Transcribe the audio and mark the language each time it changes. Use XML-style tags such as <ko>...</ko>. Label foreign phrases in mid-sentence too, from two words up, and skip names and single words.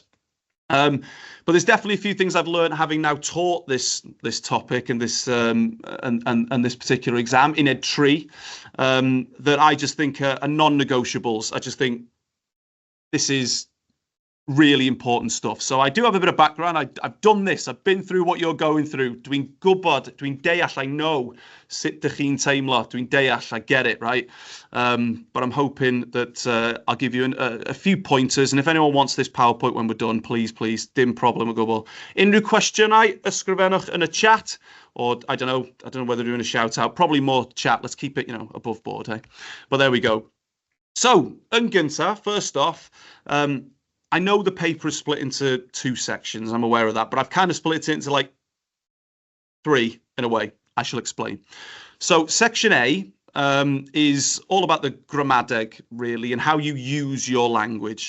<en>But there's definitely a few things I've learned having now taught this topic and this and this particular exam in Ed 3 that I just think are non-negotiables. I just think this is really important stuff. So I do have a bit of background. I've done this. I've been through what you're going through.</en> <cy>Dwi'n gwybod, dwi'n deall,</cy> <en>I know</en> <cy>sut dych chi'n teimlo. Dwi'n deall,</cy> <en>I get it, right? But I'm hoping that I'll give you a few pointers. And if anyone wants this PowerPoint when we're done, please,</en> <cy>dim problem o gwbl. Unrhyw cwestiynau, ysgrifennwch yn y chat.</cy> <en>Or I don't know whether we're doing a shout out. Probably more chat. Let's keep it, above board, hey? But there we go. So,</en> <cy>yn gyntaf,</cy> <en>first off, I know the paper is split into 2 sections. I'm aware of that, but I've kind of split it into like 3 in a way. I shall explain. So section A is all about the gramadeg, really, and how you use your language.</en>